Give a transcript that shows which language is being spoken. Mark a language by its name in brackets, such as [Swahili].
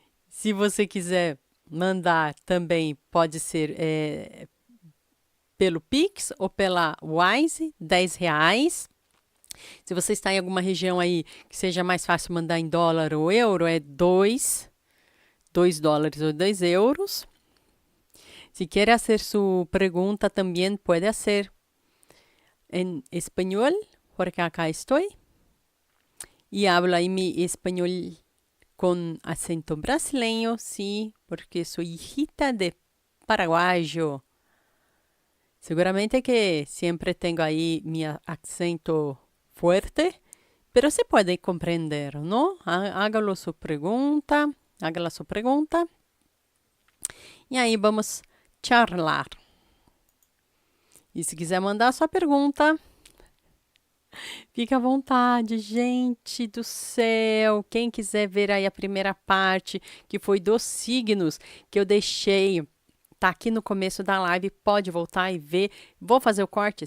[Portuguese] Se você quiser mandar também, pode ser pelo Pix ou pela Wise, R$ 10. Se você está em alguma região aí que seja mais fácil mandar em dólar ou euro, é $2 ou 2 euros. [Spanish] Si quiere hacer su pregunta, también puede hacer en español, porque acá estoy. Y hablo ahí mi español con acento brasileño, sí, porque soy hijita de paraguayo. Seguramente que siempre tengo ahí mi acento fuerte, pero se puede comprender, ¿no? Hágalo su pregunta, hágala su pregunta. [Portuguese] E aí vamos charlar. E se quiser mandar sua pergunta, fica à vontade, gente do céu. Quem quiser ver aí a primeira parte, que foi dos signos, que eu deixei, tá aqui no começo da live, pode voltar e ver. Vou fazer o corte?